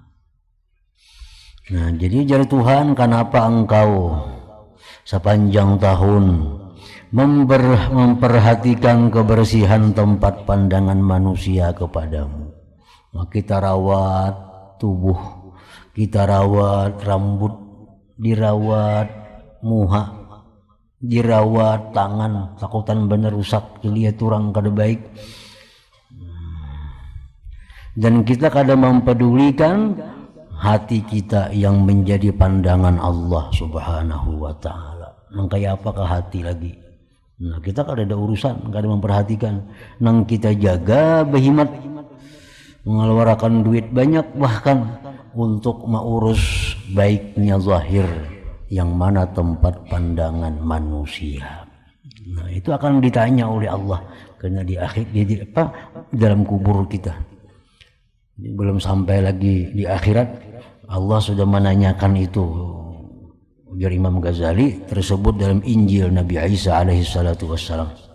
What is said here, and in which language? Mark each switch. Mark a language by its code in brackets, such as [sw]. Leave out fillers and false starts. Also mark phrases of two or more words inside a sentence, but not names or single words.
[bjn] Nah jadi jar Tuhan, kenapa engkau sepanjang tahun memperhatikan kebersihan tempat pandangan manusia kepadamu? Kita rawat tubuh, kita rawat rambut, dirawat muha, dirawat tangan, takutan bener rusak, dilihat orang kada baik. Dan kita kada mempedulikan hati kita yang menjadi pandangan Allah [ar] سبحانه وتعالى. [bjn] Nang kayak apakah hati lagi? Nah kita kada ada urusan, kada memperhatikan. Nang kita jaga berhemat, mengeluarkan duit banyak bahkan untuk mengurus baiknya zahir yang mana tempat pandangan manusia. Nah itu akan ditanya oleh Allah karena di akhir dalam kubur kita. Belum sampai lagi di akhirat, Allah sudah menanyakan itu. Ujar Imam Ghazali, tersebut dalam Injil Nabi Isa [ar] عليه الصلاة والسلام.